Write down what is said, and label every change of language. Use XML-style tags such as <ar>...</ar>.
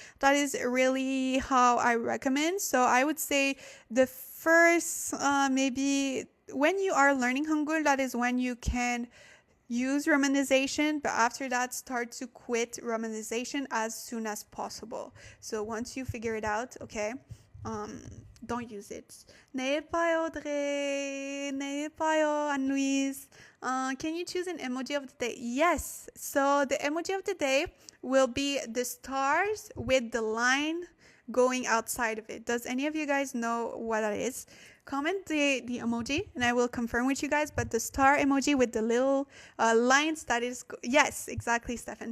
<en>That is really how I recommend. So I would say the first, maybe when you are learning Hangul, that is when you can use romanization, but after that start to quit romanization as soon as possible. So once you figure it out, okay, don't use it.</en> <ko>내일 봐요, Audrey. 내일 봐요, Anne-Louise.</ko> <en>Can you choose an emoji of the day? Yes. So the emoji of the day will be the stars with the line going outside of it. Does any of you guys know what that is? Comment the emoji and I will confirm with you guys. But the star emoji with the little lines, that is, yes, exactly, Stefan.</en>